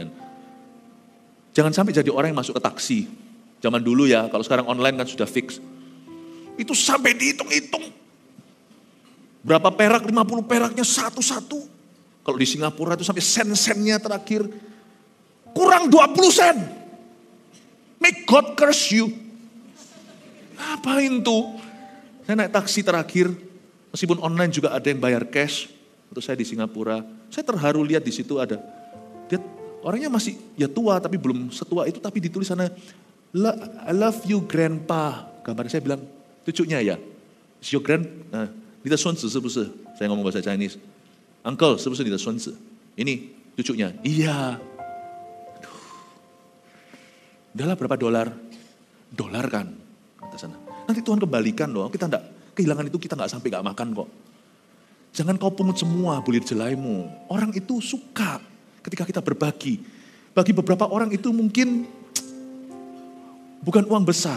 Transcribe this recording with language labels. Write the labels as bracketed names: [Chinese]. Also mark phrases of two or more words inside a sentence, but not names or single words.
[Indonesian] Jangan sampai jadi orang yang masuk ke taksi. Zaman dulu ya, kalau sekarang online kan sudah fix. Itu sampai dihitung-hitung. Berapa perak, 50 peraknya satu-satu. Kalau di Singapura itu sampai sen-sennya terakhir. Kurang 20 sen. [English] May God curse you. [Indonesian] Ngapain tuh? Saya naik taksi terakhir, meskipun online juga ada yang bayar cash. Untuk saya di Singapura, saya terharu lihat di situ ada. Dia orangnya masih ya tua, tapi belum setua itu, tapi ditulis sana, [English] I love you grandpa. [Indonesian] Gambarnya saya bilang, cucunya ya. [English] Is your nah, [Chinese] 你的孙子是不是? [Indonesian] Saya ngomong bahasa Chinese. [Chinese] Uncle, 是不是你的孙子? [Indonesian] Ini cucunya. Iya. Aduh. Udahlah berapa dolar? Dolar kan. Kata sana. Nanti Tuhan kembalikan loh. Kita enggak, kehilangan itu kita enggak sampai enggak makan kok. Jangan kau pungut semua bulir jelaimu. Orang itu suka ketika kita berbagi. Bagi beberapa orang itu mungkin bukan uang besar.